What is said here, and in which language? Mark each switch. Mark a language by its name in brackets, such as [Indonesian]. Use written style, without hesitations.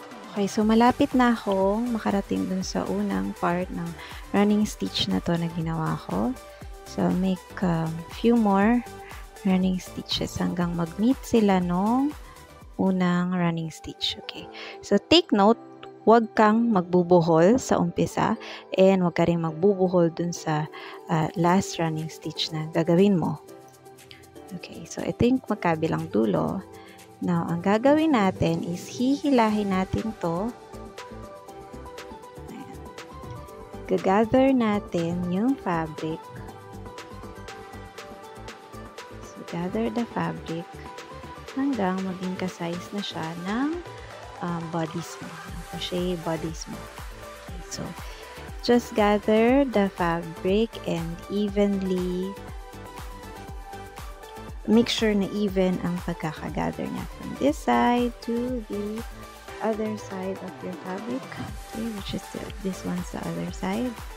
[Filipino] Okay, so malapit na akong makarating dun sa unang part ng running stitch na to na ginawa ko. [English] So I'll make few more running stitches [Filipino] hanggang mag-meet sila nung unang [English] running stitch. [Filipino] Okay, [English] so take note, [Filipino] huwag kang magbubuhol sa umpisa and huwag ka rin magbubuhol dun sa last running stitch na gagawin mo. Okay, so ito yung magkabilang dulo. Now, ang gagawin natin is hihilahin natin to. Ayan. Gagather natin yung fabric. [English] So, gather the fabric [Filipino] hanggang maging ka-size na siya ng bodice mo, ng crochet bodice mo. [English] Okay, so just gather the fabric and evenly make sure [Filipino] na even ang pagkakagather niya [English] from this side to the other side of your fabric. Okay, which is this one's the other side.